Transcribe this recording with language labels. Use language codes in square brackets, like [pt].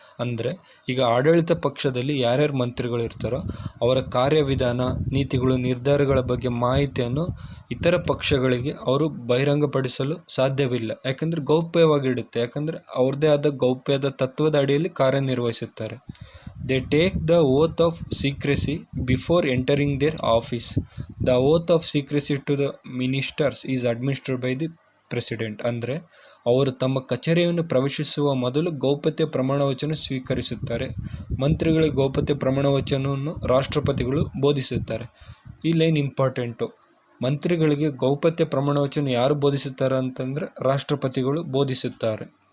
[kn] ಅಂದರೆ ಈಗ ಆಡಳಿತ ಪಕ್ಷದಲ್ಲಿ ಯಾರ್ಯಾರು ಮಂತ್ರಿಗಳು ಇರ್ತಾರೋ ಅವರ ಕಾರ್ಯವಿಧಾನ, ನೀತಿಗಳು, ನಿರ್ಧಾರಗಳ ಬಗ್ಗೆ ಮಾಹಿತಿಯನ್ನು ಇತರ ಪಕ್ಷಗಳಿಗೆ ಅವರು ಬಹಿರಂಗಪಡಿಸಲು ಸಾಧ್ಯವಿಲ್ಲ. ಯಾಕಂದರೆ ಗೌಪ್ಯವಾಗಿಡುತ್ತೆ. ಯಾಕಂದರೆ ಅವ್ರದ್ದೇ ಆದ ಗೌಪ್ಯದ ತತ್ವದ ಅಡಿಯಲ್ಲಿ ಕಾರ್ಯನಿರ್ವಹಿಸುತ್ತಾರೆ. [en] They take the oath of secrecy before entering their office. The oath of secrecy to the ministers is administered by the president. [kn] ಅಂದರೆ ಅವರು ತಮ್ಮ ಕಚೇರಿಯನ್ನು ಪ್ರವೇಶಿಸುವ ಮೊದಲು ಗೌಪ್ಯತೆ ಪ್ರಮಾಣವಚನ ಸ್ವೀಕರಿಸುತ್ತಾರೆ. ಮಂತ್ರಿಗಳಿಗೆ ಗೌಪ್ಯತೆ ಪ್ರಮಾಣವಚನವನ್ನು ರಾಷ್ಟ್ರಪತಿಗಳು ಬೋಧಿಸುತ್ತಾರೆ. ಈ [en] Line important. [kn] ಮಂತ್ರಿಗಳಿಗೆ ಗೌಪ್ಯತೆ ಪ್ರಮಾಣವಚನ ಯಾರು ಬೋಧಿಸುತ್ತಾರೆ ಅಂತಂದರೆ ರಾಷ್ಟ್ರಪತಿಗಳು ಬೋಧಿಸುತ್ತಾರೆ.